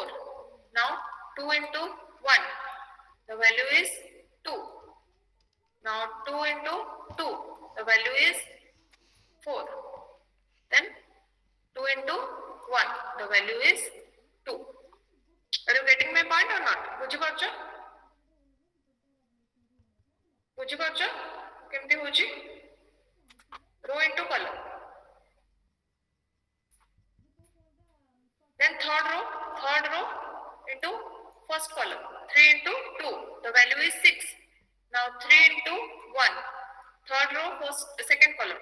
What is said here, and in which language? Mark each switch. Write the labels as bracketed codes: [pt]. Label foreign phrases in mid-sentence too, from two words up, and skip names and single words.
[en] Now 2 into 1, the value is 2. Now 2 into 2, the value is 4. Then 2 into 1, the value is 2. Are you getting my point or not? [or] ବୁଝିପାରୁଛ? ବୁଝିପାରୁଛ? କେମିତି ହଉଛି? [en] Row into column. Then third row into first column. 3 into 2. The value is 6. Now 3 into 1. Third row, second column.